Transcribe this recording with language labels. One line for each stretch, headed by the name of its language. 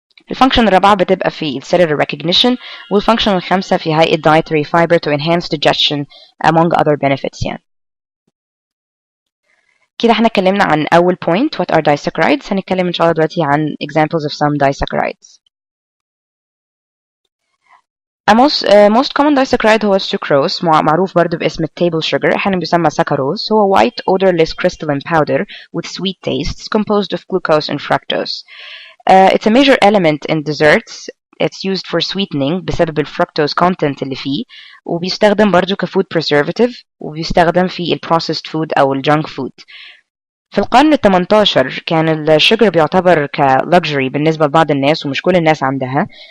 Arabic: الفانكشن الرابعة بتبقى في
English: cellular recognition،
Arabic: والفانكشن الخامسة في هيئة
English: dietary fiber to enhance digestion among other benefits.
Arabic: يعني كده احنا اتكلمنا عن أول point
English: what are disaccharides.
Arabic: هنتكلم إن شاء الله دلوقتي عن
English: examples of some disaccharides. most common disaccharide
Arabic: هو السكروز، معروف برضو باسم التيبل sugar، احيانا بيسمى سكروز. هو
English: white odorless crystalline powder with sweet tastes composed of glucose and fructose. It's a major element in desserts. It's used for sweetening
Arabic: بسبب الفركتوز content اللي فيه، وبيستخدم برضو كفود preservative، وبيستخدم في
English: processed food
Arabic: أو
English: junk food.
Arabic: في القرن ال18 كان الشجر بيعتبر كluxury بالنسبة لبعض الناس، ومش كل الناس عندها.